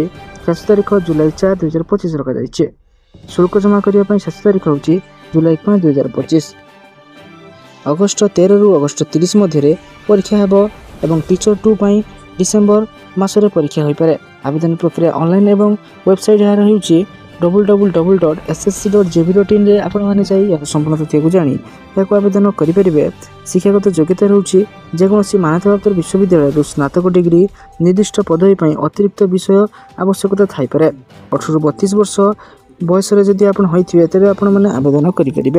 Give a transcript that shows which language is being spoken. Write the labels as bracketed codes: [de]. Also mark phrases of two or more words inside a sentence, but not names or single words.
[or] ଶେଷ ତାରିଖ ଜୁଲାଇ 4, 2025 ରଖାଯାଇଛି। ଶୁଳ୍କ ଜମା କରିବା ପାଇଁ ଶେଷ ତାରିଖ ହେଉଛି ଜୁଲାଇ 5, 2025। ଅଗଷ୍ଟ 13ରୁ ଅଗଷ୍ଟ 30 ମଧ୍ୟରେ ପରୀକ୍ଷା ହେବ ଏବଂ ଟିଚର 2 ପାଇଁ ଡିସେମ୍ବର ମାସରେ ପରୀକ୍ଷା ହୋଇପାରେ। ଆବେଦନ ପ୍ରକ୍ରିୟା ଅନଲାଇନ୍ ଏବଂ ୱେବସାଇଟ୍ ଏହାର ହେଉଛି www.ssc.gov.in ରେ ଆପଣମାନେ ଯାଇ ଏହାର ସମ୍ପୂର୍ଣ୍ଣ ତଥ୍ୟକୁ ଜାଣି ଏହାକୁ ଆବେଦନ କରିପାରିବେ। ଶିକ୍ଷାଗତ ଯୋଗ୍ୟତା ରହୁଛି ଯେକୌଣସି ମାନ୍ୟତାପ୍ରାପ୍ତ ବିଶ୍ୱବିଦ୍ୟାଳୟରୁ ସ୍ନାତକ ଡିଗ୍ରୀ। ନିର୍ଦ୍ଦିଷ୍ଟ ପଦବୀ ପାଇଁ ଅତିରିକ୍ତ ବିଷୟ ଆବଶ୍ୟକତା ଥାଇପାରେ। 18ରୁ 32 ବର୍ଷ ବୟସରେ ଯଦି ଆପଣ ହୋଇଥିବେ ତେବେ ଆପଣମାନେ ଆବେଦନ କରିପାରିବେ।